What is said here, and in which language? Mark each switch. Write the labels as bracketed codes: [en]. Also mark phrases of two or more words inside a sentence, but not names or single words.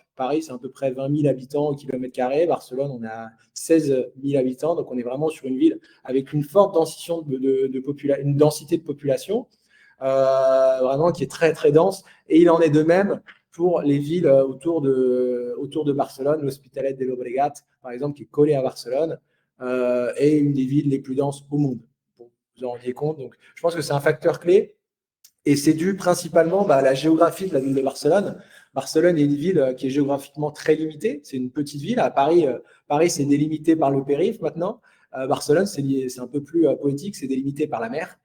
[fr] Paris, c'est à peu près 20 000 habitants au kilomètre carré. Barcelone, on a 16 000 habitants. Donc, on est vraiment sur une ville avec une forte une densité de population, vraiment qui est très, très dense. Et il en est de même pour les villes autour de Barcelone. L'Hospitalet de Llobregat, par exemple, qui est collé à Barcelone, est une des villes les plus denses au monde. Pour vous en rendiez compte. Donc, je pense que c'est un facteur clé. Et c'est dû principalement à la géographie de la ville de Barcelone. Barcelone est une ville qui est géographiquement très limitée. C'est une petite ville. À Paris, Paris c'est délimité par le périph' maintenant. Barcelone, c'est un peu plus poétique, c'est délimité par la mer.